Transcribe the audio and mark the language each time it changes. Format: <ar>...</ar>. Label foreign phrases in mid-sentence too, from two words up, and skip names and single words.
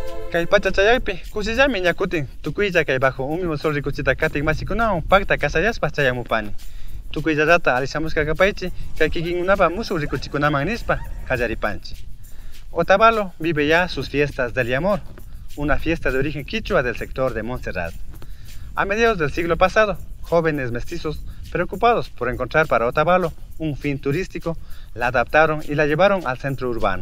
<qu>Kay pachachaypi kusillami ñakutin tukuylla kay bajo un mismo sol rikuchita katin masikunawan pakta kasayaspa chayamupani. Tukuyllarata alishamuskakapaychi kay kikinkunapa musuq rikuchikunaman nispa kallaripanchi.</qu> <es>Otavalo vive ya sus fiestas del amor, una fiesta de origen quichua del sector de Montserrat. A mediados del siglo pasado, jóvenes mestizos preocupados por encontrar para Otavalo un fin turístico, la adaptaron y la llevaron al centro urbano.</es>